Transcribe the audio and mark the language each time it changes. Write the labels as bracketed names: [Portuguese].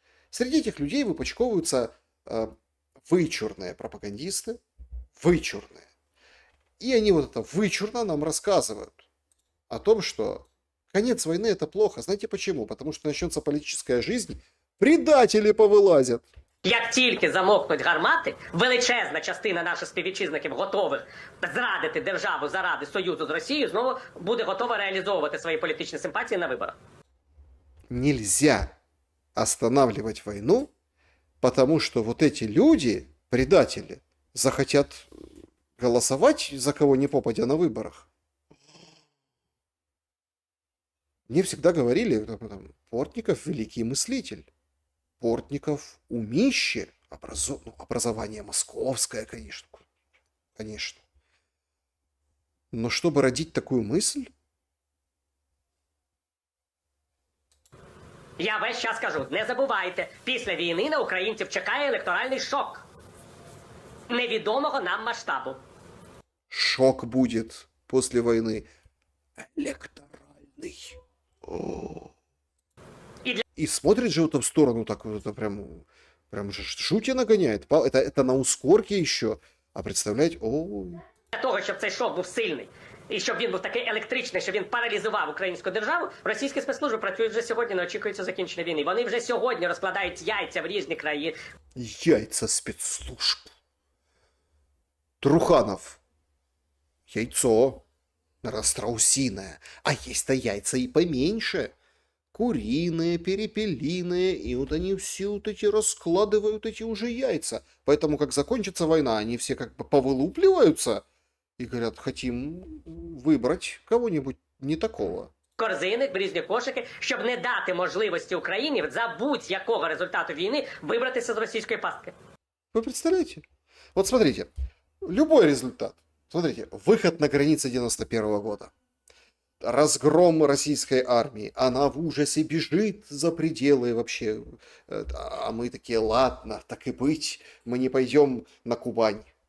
[Russian] Среди этих людей выпачковываются вычурные пропагандисты, вычурные. И они вот это вычурно нам рассказывают о том, что конец войны это плохо. Знаете почему? Потому что начнется политическая жизнь, предатели повилазять. [Ukrainian] Як тільки замовкнуть гармати, величезна частина наших співвітчизників готових зрадити державу заради союзу з Росією, знову буде готова реалізовувати свої політичні симпатії на виборах. [Russian] Нельзя останавливать войну, потому что вот эти люди, предатели, захотят голосовать за кого ни попадя на выборах. Мне всегда говорили, Портников великий мыслитель. Портников умище, образование московское, конечно. Конечно. Но чтобы родить такую мысль... [Ukrainian] Я весь час кажу, не забувайте, після війни на українців чекає електоральний шок. Невідомого нам масштабу. [Russian] Шок будет после войны. Электоральный. И смотрит же в эту сторону, так вот это прям же жути нагоняет. Это на ускорке еще. А представляете, [Ukrainian] Для того, щоб цей шок був сильний, і щоб він був такий електричний, щоб він паралізував українську державу, російські спецслужби працюють вже сьогодні, не очікується закінчення війни. Вони вже сьогодні розкладають яйця в різні країни. [Russian] Яйца спецслужб. Труханов. Яйцо. Страусиное. А есть-то яйца и поменьше. Куриные, перепелиные, и вот они все вот эти раскладывают эти уже яйца. Поэтому, как закончится война, они все как бы повылупливаются и говорят, хотим выбрать кого-нибудь не такого. [Ukrainian] Корзини, різні кошики, щоб не дати можливості Україні за будь-якого результату війни вибратися з російської пастки. [Russian] Вы представляете? Вот смотрите, любой результат. Смотрите, выход на границы 91-го года. Разгром российской армии. Она в ужасе бежит за пределы вообще. А мы такие, ладно, так и быть. Мы не пойдем на Кубань.